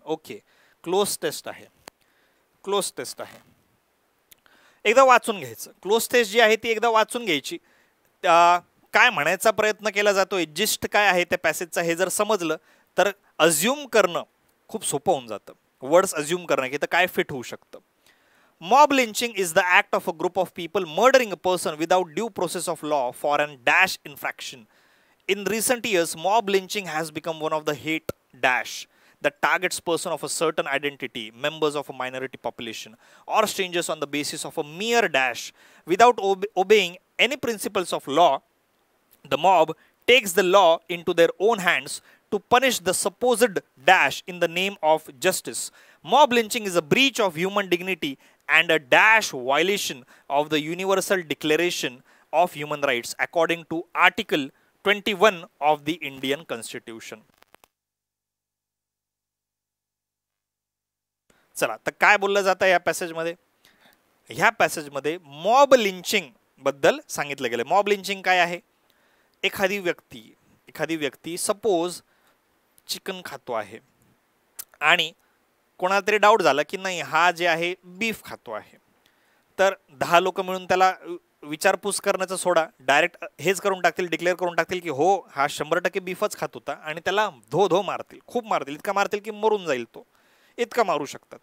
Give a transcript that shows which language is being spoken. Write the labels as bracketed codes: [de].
[mr] Okay, cloze test आहे. Cloze test आहे, एकदा वाचून घ्यायचं. क्लोज टेस्ट जी आहे ती एकदा वाचून घ्यायची. काय म्हणायचा प्रयत्न केला जातोय, जिस्ट काय आहे त्या पॅसेजचा, हे जर समजलं तर अज्युम करणं खूप सोपं होऊन जातं. वर्ड्स अज्युम करणं की तर काय फिट होऊ शकतं. [en] Mob lynching is the act of a group of people murdering a person without due process of law for an dash infraction. In recent years, mob lynching has become one of the hate dash that targets person of a certain identity, members of a minority population, or strangers on the basis of a mere dash. Without obeying any principles of law, the mob takes the law into their own hands to punish the supposed dash in the name of justice. Mob lynching is a breach of human dignity and a dash violation of the Universal Declaration of Human Rights according to Article 21 of the Indian Constitution. [mr] चला, तर काय बोललं जातं या पॅसेजमध्ये? ह्या पॅसेजमध्ये mob leaching बद्दल सांगितलं गेलं. मॉब लिंचिंग काय आहे? एखादी व्यक्ती सपोज चिकन खातो आहे आणि कोणाला तरी डाऊट झाला की नाही हा जे आहे बीफ खातो आहे, तर 10 लोक मिळून त्याला विचारपूस करण्याचं सोडा, डायरेक्ट हेच करून टाकतील, डिक्लेअर करून टाकतील की हो हा 100% बीफच खात होता, आणि त्याला धो मारतील, खूप मारतील, इतका मारतील की मरून जाईल तो, इतका मारू शकतात.